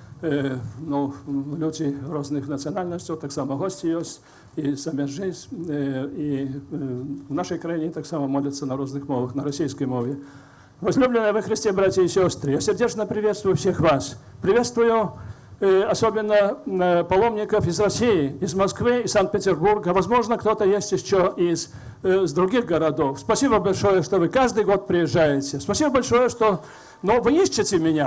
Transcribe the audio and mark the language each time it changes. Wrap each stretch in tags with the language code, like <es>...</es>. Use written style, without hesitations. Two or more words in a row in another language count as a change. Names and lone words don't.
<uk>люди різних національностей, так само гості є, і самі і в нашій країні так само моляться на різних мовах, на російській мові.</uk> <ru>Возлюбленные во Христе, братья и сестры, я сердечно приветствую всех вас. Приветствую особенно паломников из России, из Москвы, из Санкт-Петербурга. Возможно, кто-то есть еще из других городов. Спасибо большое, что вы каждый год приезжаете. Спасибо большое, что вы ищете меня.</ru>